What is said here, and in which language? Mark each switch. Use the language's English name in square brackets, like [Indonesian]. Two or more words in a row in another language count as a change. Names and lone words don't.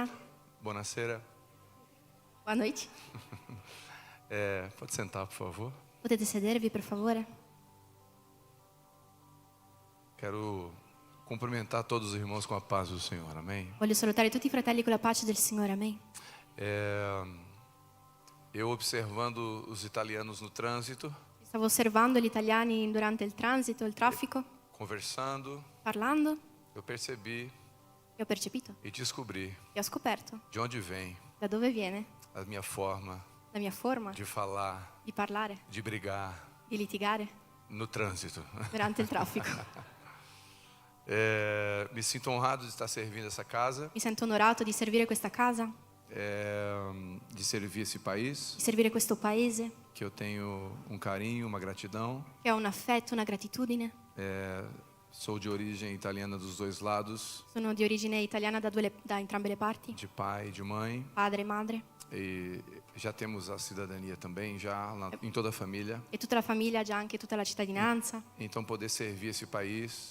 [Italian] Buonasera. [Portuguese] Boa noite. Pode sentar, por favor. [Italian] Potete sedervi, per favore? [Portuguese] Quero cumprimentar todos os irmãos com a paz do Senhor. Amém. [Italian] Voglio salutare tutti i fratelli con la pace del Signore, amen. [Portuguese] Eu observando os italianos no trânsito, [Italian] Stavo osservando gli italiani durante il transito, il traffico, [Portuguese] conversando, [Italian] parlando, [Portuguese] eu percebi [Italian] e ho percepito, [Portuguese] e descobri [Italian] e ho scoperto [Portuguese] de onde vem [Italian] da dove viene [Portuguese] a minha forma [Italian] la mia forma [Portuguese] de falar, [Italian] di parlare, [Portuguese] de brigar [Italian] di litigare [Portuguese] no trânsito. [Italian] durante il traffico. [Portuguese] Me sinto honrado de estar servindo essa casa, [Italian] Mi sento onorato di servire questa casa, [Portuguese] de servir esse país, [Italian] di servire questo paese, [Portuguese] que eu tenho um carinho, uma gratidão. [Italian] che ho un affetto, una gratitudine. [Portuguese] Sou de origem italiana dos dois lados, [Italian] Sono di origine italiana da entrambe le parti, [Portuguese] de pai e de mãe, [Italian] padre e madre, [Portuguese] e já temos a cidadania também, já em toda a família. [Italian] e tutta la famiglia ha già anche tutta la cittadinanza. [Portuguese] Então poder servir esse país,